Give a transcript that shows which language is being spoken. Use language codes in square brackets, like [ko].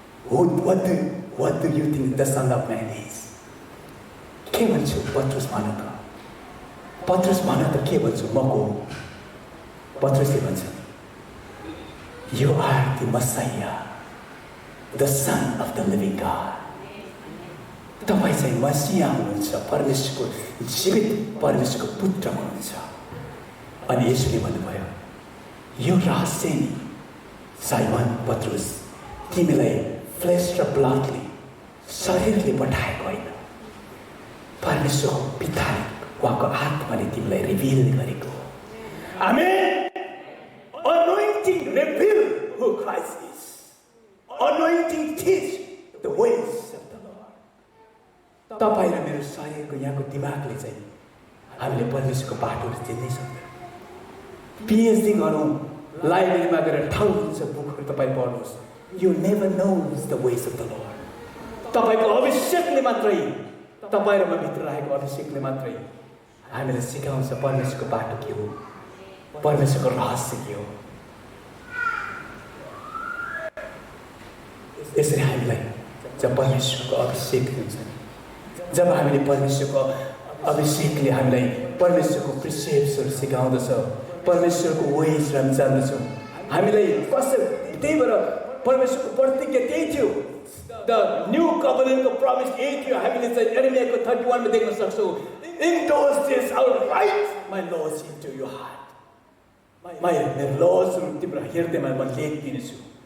[en] What do you think the Son of Man is? [ne] के भन्छु पत्रस भन त, पत्रस भन त के भन्छु म को? पत्रसले भन्छ, [en] You are the Messiah, the Son of the living God. [ne] तपाईँ चाहिँ मसीहा हुनुहुन्छ, परमेश्वरको जीवित परमेश्वरको पुत्र हुनुहुन्छ। अनि येशूले भन्नुभयो, यो रहस्य नि साइमन पत्रुस, तिमीलाई फ्लेश र ब्लडले शरीरले पठाएको होइन, परमेश्वरको पिताले उहाँको आत्माले तिमीलाई रिभिल गरेको। [en] Amen. Anointing reveal who Christ is. Anointing teach the ways of the Lord. [ne] तपाईँ र मेरो शरीरको यहाँको दिमागले चाहिँ हामीले परमेश्वरको बाटोहरू चिन्नै सक्दैन। पिएचडी गरौँ, लाइब्रेरीमा गएर ठाउँछ बुकहरू तपाईँ पढ्नुहोस्। [en] You never knows the ways of the Lord. [ne] तपाईँको अभिषेकले मात्रै, तपाईँ र म भित्र रहेको अभिषेकले मात्रै हामीलाई सिकाउँछ परमेश्वरको बाटो के हो, परमेश्वरको रहस्य के हो। यसरी हामीलाई जब परमेश्वरको अभिषेक दिन्छ, जब हामीले परमेश्वरको अभिषेकले हामीलाई परमेश्वरको प्रिसेप्ट्सहरू सिकाउँदछ, परमेश्वरको वेजहरू हामी जान्दछौँ, हामीलाई कसरी त्यही भएर परमेश्वरको प्रतिज्ञा त्यही थियो। द न्यू कभनेन्टको प्रमिस यही थियो। हामीले चाहिँ यिर्मियाको 31 मा देख्न सक्छौँ। [en] In those days I will write my laws into your heart. [ne] मेरो लजहरू तिम्रो हृदयमा म लेखिदिनेछु।